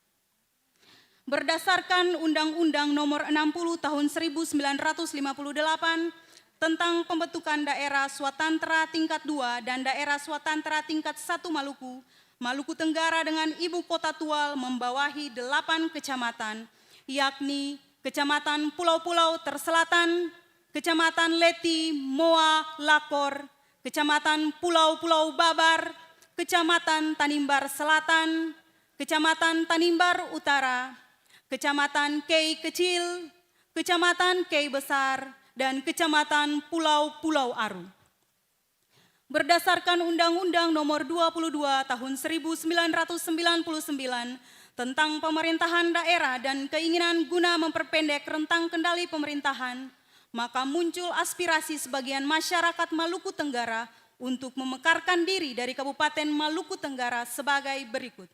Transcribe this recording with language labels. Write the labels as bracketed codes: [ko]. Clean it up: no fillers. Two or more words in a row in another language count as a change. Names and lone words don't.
[id] Berdasarkan Undang-Undang Nomor 60 Tahun 1958 tentang pembentukan daerah swatantra tingkat 2 dan daerah swatantra tingkat 1 Maluku, Maluku Tenggara dengan ibu kota Tual membawahi 8 kecamatan, yakni Kecamatan Pulau-Pulau Terselatan, Kecamatan Leti, Moa, Lakor, Kecamatan Pulau-Pulau Babar, Kecamatan Tanimbar Selatan, Kecamatan Tanimbar Utara, Kecamatan Kei Kecil, Kecamatan Kei Besar, dan Kecamatan Pulau-Pulau Aru. Berdasarkan Undang-Undang Nomor 22 Tahun 1999 tentang pemerintahan daerah dan keinginan guna memperpendek rentang kendali pemerintahan, maka muncul aspirasi sebagian masyarakat Maluku Tenggara untuk memekarkan diri dari Kabupaten Maluku Tenggara sebagai berikut.